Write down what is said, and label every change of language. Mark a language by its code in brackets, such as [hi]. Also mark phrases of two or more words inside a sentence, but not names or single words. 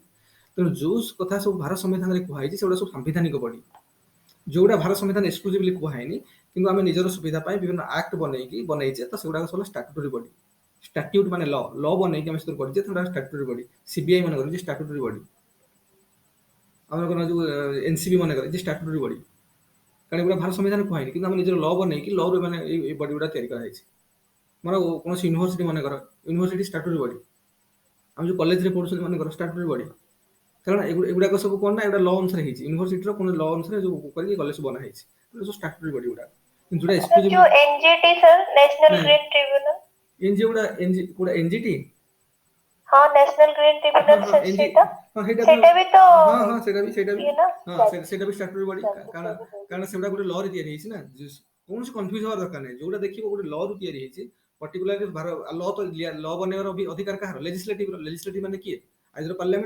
[or] ତେଣୁ ଯୋଉ କଥା ସବୁ ଭାରତ ସମ୍ବିଧାନରେ କୁହାଯାଇଛି ସେଗୁଡ଼ା ସବୁ ସାମ୍ବିଧାନିକ ବଡି ଯୋଉଟା ଭାରତ ସମ୍ବିଧାନ ଏକ୍ସକ୍ଲୁସିଭଲି କୁହାହେଇନି କିନ୍ତୁ ଆମେ ନିଜର ସୁବିଧା ପାଇଁ ବିଭିନ୍ନ ଆକ୍ଟ ବନେଇଛେ ତ ସେଗୁଡାକ ସବୁ [en] statutory body statute [or] ମାନେ ଲ ବନେଇକି ଆମେ ସେଥିରୁ କରିଛେ ସେଗୁଡ଼ା [en] statutory body [or] ସିବିଆଇ ମାନେ କରିଛି [en] statutory body [or] ଆମର ଯୋଉ ଏନସିବି ମାନେ କରିଛି [en] statutory body [or] କାରଣ ଏଗୁଡ଼ା ଭାରତ ସମ୍ବିଧାନ କୁହାହେଇନି କିନ୍ତୁ ଆମେ ନିଜର ଲ ବନେଇକି ଲ ରୁ ମାନେ ଏଇ ବଡି ଗୁଡ଼ା ତିଆରି କରାଯାଇଛି। ମାନେ କୌଣସି ୟୁନିଭର୍ସିଟି ମନେକର [en] university statutory body [or] ଆମେ ଯୋଉ କଲେଜରେ ପଢୁଛନ୍ତି ମନେକର [en] statutory body [or] କାରଣ ଏଗୁଡାକ ସବୁ କଣ ନା ଏଗୁଡ଼ା ଲ ଅନୁସାରେ ହେଇଛି ୟୁନିଭର୍ସିଟିର କୋନ ଲ ଅନୁସାରେ ଯୋଉ କରିକି କଲେଜ ବନା ହେଇଛି ସବୁ [en] statutory body [or] ଗୁଡ଼ା କିନ୍ତୁ ଯୋଉଟା [en] Sir, [or] ଏକ୍ସକ୍ଲୁସିଭ [hi] जो NGT, sir, [en] National [or] ନାଇଁ [en] Green Tribunal. [or] ଏନଜିଓ ଏନଜିଟି [hi] हाँ, [en] National Green [or] ହଁ [en] Tribunal, [or] ହଁ [en] sir, [or] ଏନଜି ସେଇଟା ହଁ ସେଇଟା ସେଇଟା ବି ତ ହଁ ହଁ ସେଇଟା ବି ଇଏ ନା ହଁ ସେଇଟା ବି [en] statutory body [or] କାରଣ କାରଣ ସେଗୁଡ଼ା ଗୋଟେ ଲ ରେ ତିଆରି ହେଇଛି ନା କୌଣସି କନଫ୍ୟୁଜ ହବା ଦରକାର ନାହିଁ ଯୋଉଟା ଦେଖିବ ଗୋଟେ ଲ ରୁ ତିଆରି ହେଇଛି [en] particularly law [or] ତ ଲ ବନେଇବାର ଅଧିକାର କାହାର ଲେଜିସ୍ଲେଟିଭ ମାନେ କିଏ [en] either parliament